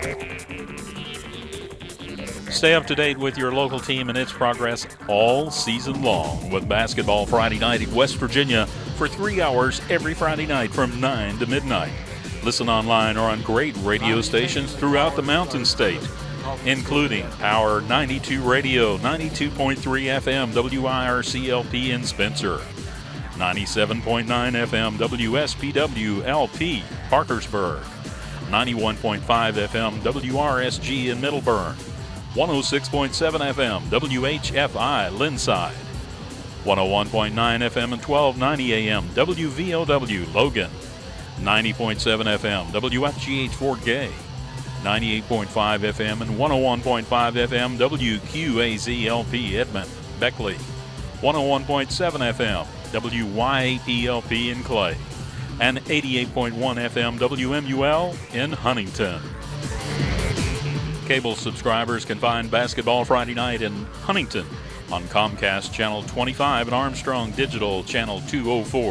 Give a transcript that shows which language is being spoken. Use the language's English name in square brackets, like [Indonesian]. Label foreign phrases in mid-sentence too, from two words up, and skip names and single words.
[English] Stay up to date with your local team and its progress all season long with Basketball Friday Night in West Virginia for 3 hours every Friday night from 9 to midnight. Listen online or on great radio stations throughout the Mountain State, including Power 92 Radio, 92.3 FM, WIRCLP in Spencer, 97.9 FM, WSPW LP, Parkersburg, 91.5 FM, WRSG in Middleburn, 106.7 FM, WHFI, Linside, 101.9 FM and 1290 AM, WVOW, Logan, 90.7 FM, WFGH Fort Gay, 98.5 FM and 101.5 FM, WQAZ-LP Edmond, Beckley, 101.7 FM, WYAP-LP in Clay, and 88.1 FM, WMUL in Huntington. Cable subscribers can find Basketball Friday Night in Huntington on Comcast Channel 25 and Armstrong Digital Channel 204.